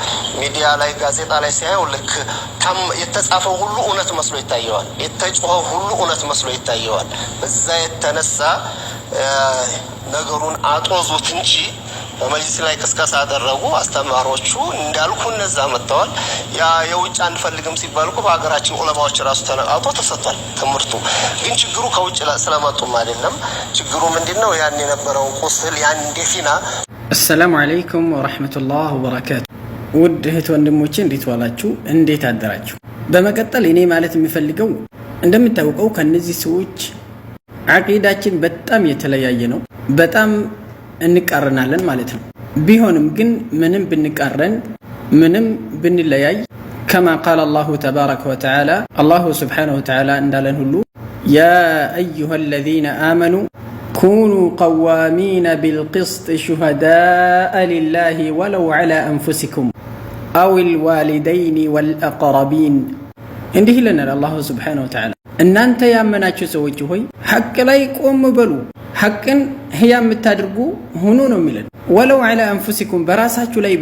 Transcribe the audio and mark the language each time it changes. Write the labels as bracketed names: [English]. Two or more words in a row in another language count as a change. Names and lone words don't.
[Amharic] ሚዲያ ላይ ጋዜጣ ላይ ሲያየው ልክ የተጻፈው ሁሉ እውነት መስሎ ይታየዋል፣ የተጮኸው ሁሉ እውነት መስሎ ይታየዋል። በዛ የተነሳ ነገሩን አጦዙት እንጂ በመጅሊስ ላይ ቅስቀሳ አደረጉ። አስተማሪዎቹ እንዳልኩ እነዛ መጥተዋል። ያ የውጭ አንፈልግም ሲባል እኮ በሀገራችን ዑለማዎች ራሱ ተነቃውቶ ተሰጥቷል ትምህርቱ። ግን ችግሩ ከውጭ ስለመጡም አይደለም። ችግሩ ምንድነው? ያን የነበረው ቁስል ያን ደፊና። [Arabic] السلام عليكم ورحمة الله وبركاته። [Amharic] ውድ እህት ወንድሞቼ እንዴት ዋላችሁ? እንዴት አደራችሁ? በመቀጠል እኔ ማለት የሚፈልገው እንደምታውቀው ከነዚህ ሰዎች አቂዳችን በጣም የተለያየ ነው። በጣም እንቃረናለን ማለት ነው። ቢሆንም ግን ምንም ብንቃረን ምንም ብንለያይ [Arabic] كما قال الله تبارك وتعالى الله سبحانه وتعالى [Amharic] እንዳለን [Arabic] ሁሉ يا أيها الذين آمنوا كونوا قوامين بالقسط شهداء لله ولو على أنفسكم أو الوالدين والأقربين። [Amharic] እንዲህ ይለናል [Arabic] الله سبحانه وتعالى፣ [Amharic] እናንተ ያመናችሁ ሰዎች ሆይ ሐቅ ላይ ቆም በሉ፣ ሐቅን ህያ የምታደርጉ ሁኑ ነው የሚለን። [Arabic] ولو على أنفسكم፣ [Amharic] በራሳችሁ ላይ